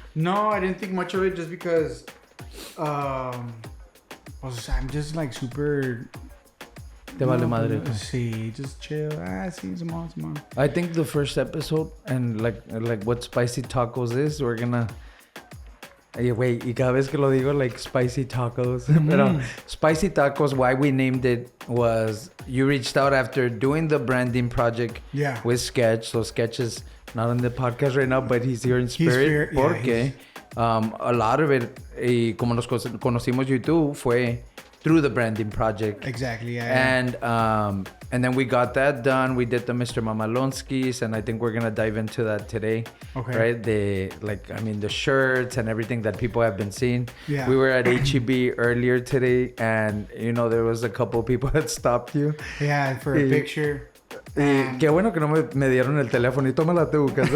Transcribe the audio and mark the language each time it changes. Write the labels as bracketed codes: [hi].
[en] No, I didn't think much of it, just because I'm just like super... [es] Te vale madre. Sí, [en] just chill. [es] Sí, Simón. [en] I think the first episode and like what spicy tacos is, we're gonna... [es] Wait, y cada vez que lo digo, like, spicy tacos. [en] Pero spicy tacos, why we named it was you reached out after doing the branding project with Sketch. So Sketch is not on the podcast right now, but he's here in spirit. [es] Porque [en] a lot of it, [es] como nos conocimos yo y tú, fue [en] through the branding project. Exactly, yeah. And then we got that done. We did the Mr. Mamalonskis, and I think we're gonna dive into that today. Okay. Right? The shirts and everything that people have been seeing. Yeah. We were at HEB earlier today, and there was a couple people that stopped you. Yeah, for a picture. [es] Qué bueno que no me dieron el teléfono y tómala tú,